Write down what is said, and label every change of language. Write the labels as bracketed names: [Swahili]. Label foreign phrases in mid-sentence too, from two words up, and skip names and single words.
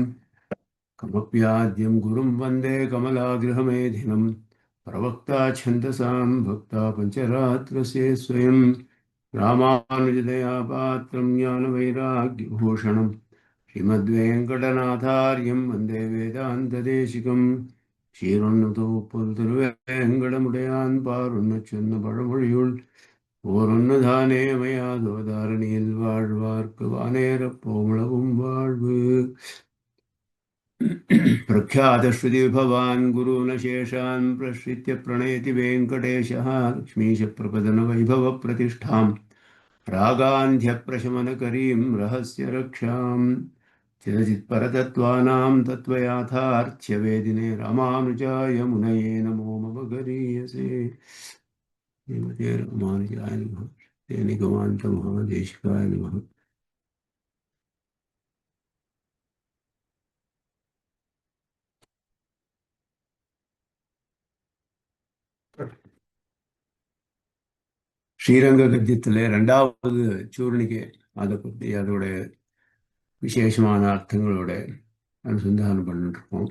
[Sanskrit] कमप्याद्यं गुरुं वन्दे कमलागृहमेधिनम् प्रवक्ता छन्दसां भक्ता पञ्चरात्रस्य स्वयं. रामानुजदया पात्रं ज्ञानवैराग्यभूषणं श्रीमद्वेङ्कटनाथार्यं वन्दे वेदान्तदेशिकं. [Tamil] ஷீரொன்னுதோ பொருள்திருவேங்கடமுடையான் பாருண்ண சொன்ன பழமொழியுள் ஓரொன்னுதானே மயாதோதாரணியில் வாழ்வார்க்கு வானேரப் போமுளவும் வாழ்வு. [Sanskrit] प्रख्यातश्रुतिविभवान् गुरून् शेषान् प्रश्रित्य प्रणयति वेङ्कटेशः लक्ष्मीशप्रपदनवैभवप्रतिष्ठां रागान्ध्यप्रशमनकरीं रहस्यरक्षां. चिरचित्परतत्त्वानां तत्त्वयाथार्थ्यवेदिने रामानुजाय मुनये नमो मम गरीयसे. श्रीमते रामानुजाय नमः. निगमान्तमहादेशिकाय नमः. [Tamil] ஸ்ரீரங்க கத்தியத்தில் ரெண்டாவது சூர்ணிகை அதை பற்றி அதோட விசேஷமான அர்த்தங்களோட அனுசந்தானம் பண்ணிட்டுருக்கோம்.